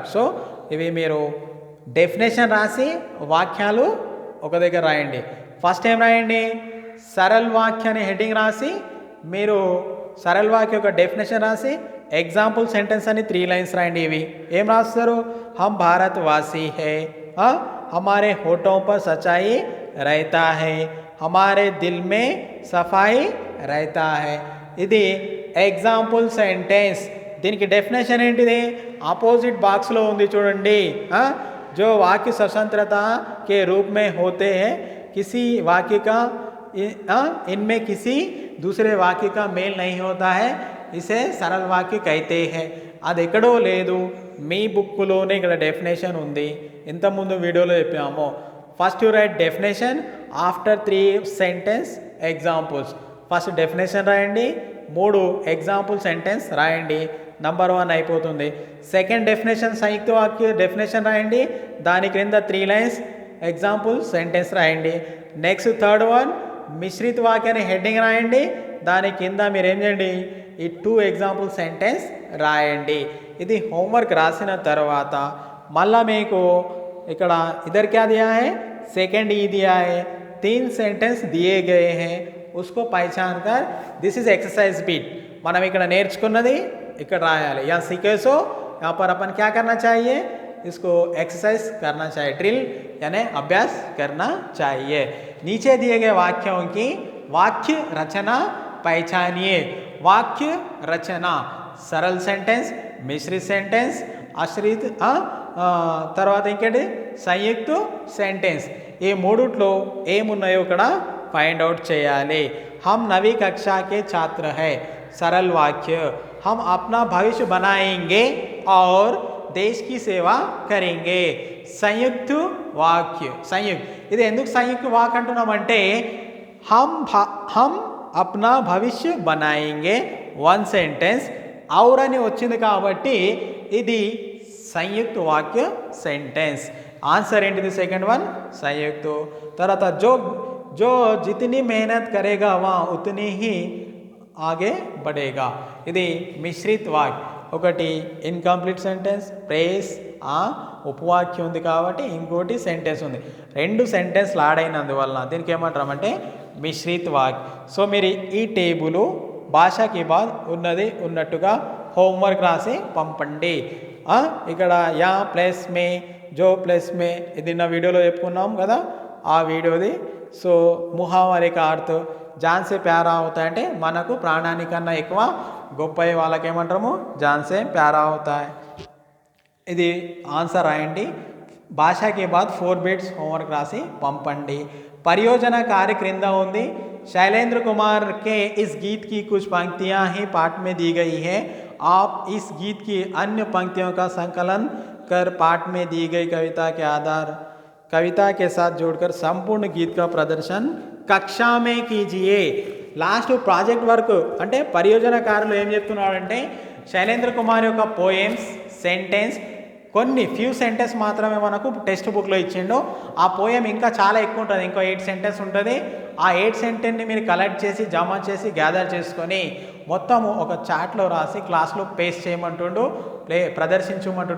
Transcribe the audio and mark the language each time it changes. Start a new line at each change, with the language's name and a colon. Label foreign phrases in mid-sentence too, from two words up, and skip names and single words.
Telugu: సో ఇవి మీరు డెఫినేషన్ రాసి వాక్యాలు ఒక దగ్గర రాయండి. ఫస్ట్ ఏం రాయండి,
Hindi: सरल वाक्य
Telugu: అని హెడ్డింగ్ రాసి మీరు సరల్ వాక్య యొక్క డెఫినేషన్ రాసి
English: example sentence
Telugu: అని 3 లైన్స్ రాయండి. ఇవి ఏం రాస్తారు,
Hindi: हम भारत वासी हैं, हमारे होठों पर सच्चाई रहता है, हमारे दिल में सफाई रहता है.
Telugu: ఇది
English: example sentence.
Telugu: దీనికి డెఫినేషన్ ఏంటిది, ఆపోజిట్ బాక్స్లో ఉంది చూడండి.
Hindi: जो वाक्य स्वतंत्रता के रूप में होते हैं, किसी वाक्य का इनमें किसी दूसरे वाक्य का मेल नहीं होता है, इसे सरल वाक्य कहते हैं.
Telugu: అది ఎక్కడో లేదు, మీ బుక్లోనే ఇక్కడ డెఫినేషన్ ఉంది. ఇంతకుముందు వీడియోలో చెప్పాము.
English: First you write definition, after 3 sentence examples.
Telugu: ఫస్ట్ డెఫినేషన్ రాయండి, 3
English: example sentence
Telugu: రాయండి, నంబర్ 1 అయిపోతుంది. సెకండ్ డెఫినేషన్
Hindi: संयुक्त वाक्य
Telugu: డెఫినేషన్ రాయండి, దాని క్రింద 3 లైన్స్
English: example sentence
Telugu: రాయండి. నెక్స్ట్
English: third one
Hindi: मिश्रित वाक्य
Telugu: అని హెడ్డింగ్ రాయండి, దాని కింద మీరు ఏం చేయండి, ఈ 2
English: example sentence
Telugu: రాయండి. ఇది होमवर्क రాసిన తర్వాత మళ్ళా మీకు ఇక్కడ
Hindi: इधर क्या दिया है, सेकंड ई दिया है, 3 सेंटेंस दिए गए हैं, उसको पहचान कर
English: this is exercise bit.
Telugu: మనం ఇక్కడ నేర్చుకున్నది ఇక్కడ రాయాలి.
Hindi: यहाँ सीखे सो यहाँ पर अपन क्या करना चाहिए, इसको एक्सरसाइज करना चाहिए, ड्रिल यानी अभ्यास करना चाहिए. नीचे दिए गए वाक्यों की वाक्य रचना पहचानिए. वाक्य रचना, सरल सेंटेंस, मिश्रित सेंटेंस, आश्रित
Telugu: తర్వాత ఇంకేంటి సంయుక్త సెంటెన్స్. ఈ మూడిట్లో ఏమున్నాయో ఇక్కడ
English: find out
Telugu: చేయాలి.
Hindi: हम नवी कक्षा के छात्र हैं, सरल वाक्य, हम अपना भविष्य बनाएंगे और देश की सेवा करेंगे. संयुक्त वाक्य, संयुक्त.
Telugu: ఇది ఎందుకు
Hindi: संयुक्त वाक
Telugu: అంటున్నామంటే
Hindi: हम अपना भविष्य बनाएंगे
Telugu: 1 సెంటెన్స్, और అని వచ్చింది కాబట్టి ఇది
Hindi: संयुक्त वाक्य
Telugu: సెంటెన్స్. ఆన్సర్ ఏంటిది, సెకండ్ వన్ సంయుక్త. తర్వాత
Hindi: जो जितनी मेहनत करेगा वह उतनी ही आगे बढ़ेगा.
Telugu: ఇది
Hindi: मिश्रित वाक्य.
Telugu: ఒకటి
English: incomplete sentence,
Telugu: ప్రేస్ ఉపవాక్యం ఉంది కాబట్టి ఇంకోటి సెంటెన్స్ ఉంది. 2 సెంటెన్స్లు ఆడైనందువల్ల దీనికి ఏమంటారంటే
Hindi: मिश्रित वाक्य.
Telugu: సో మీరు ఈ టేబుల్ భాషకి బాద్ ఉన్నది ఉన్నట్టుగా హోంవర్క్ రాసి పంపండి. ఇక్కడ యా ప్లస్ మే, జో ప్లస్ మే, ఇది నా వీడియోలో చెప్పుకున్నాం కదా, ఆ వీడియోది. సో ముహావరి
Hindi: का अर्थ जान से प्यारा होता है
Telugu: అంటే మనకు ప్రాణానికన్నా ఎక్కువ గొప్ప వాళ్ళకి ఏమంటాము,
Hindi: जान से प्यारा होता है.
Telugu: ఇది ఆన్సర్ రాయండి. భాషకి బాద్ 4 బిట్స్ హోంవర్క్ రాసి పంపండి.
Hindi: परियोजन कार्य
Telugu: క్రింద ఉంది.
Hindi: शैलेंद्र कुमार के इस गीत की कुछ पंक्तियां ही पाठ में दी गई है. आप इस गीत की अन्य पंक्तियों का संकलन कर पाठ में दी गई कविता के साथ जोड़कर संपूर्ण गीत का प्रदर्शन कक्षा में कीजिए.
English: last project work
Telugu: అంటే పరియోజనకారులు ఏం చెప్తున్నాడంటే శైలేంద్ర కుమార్ యొక్క పోయమ్స్ సెంటెన్స్ కొన్ని
English: few sentence
Telugu: మాత్రమే మనకు టెక్స్ట్ బుక్లో ఇచ్చిండు. ఆ పోయం ఇంకా చాలా ఎక్కువ ఉంటుంది, ఇంకో 8 సెంటెన్స్ ఉంటుంది. ఆ 8 సెంటెన్స్ని మీరు కలెక్ట్ చేసి జమ చేసి గ్యాదర్ చేసుకొని మొత్తం ఒక చాట్లో రాసి క్లాస్లో పేస్ట్ చేయమంటుండు, ప్రదర్శించమంటుండు.